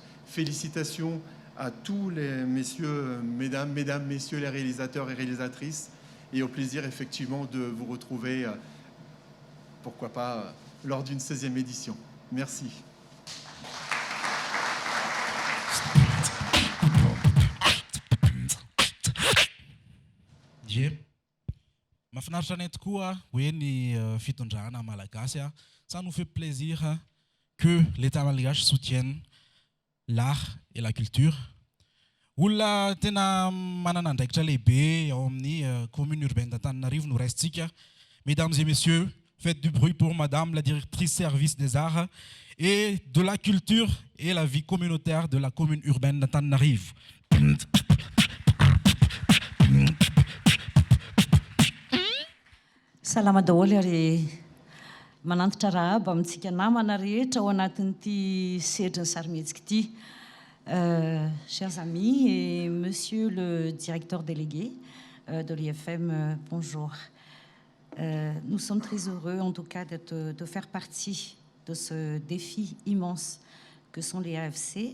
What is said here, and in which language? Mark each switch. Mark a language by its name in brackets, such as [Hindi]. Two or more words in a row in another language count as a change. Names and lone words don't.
[French] Félicitations à tous les mesdames, messieurs les réalisateurs et réalisatrices, et au plaisir effectivement de vous retrouver, pourquoi pas, lors d'une 16e édition. Merci. [Malagasy] Je mahafinaritra anay tokoa hoe ny fitondrana malagasy. [French] Ça nous fait plaisir que l'État malgache soutienne l'art et la culture. [Malagasy] Olona tena manana andraikitra lehibe ao amin'ny [French] commune urbaine d'Antananarivo [Malagasy] no raisitsika. [French] Mesdames et messieurs, faites du bruit pour Madame la directrice service des arts et de la culture et la vie communautaire de la commune urbaine d'Antananarivo. [Malagasy] Salama daholo ary manantitra rahaba amintsika namana rehetra ao anatin'ity sedry ny sarimihetsika ity. [French] Chers amis et monsieur le directeur délégué de l'IFM, bonjour. Nous sommes très heureux en tout cas de faire partie de ce défi immense que sont les AFC.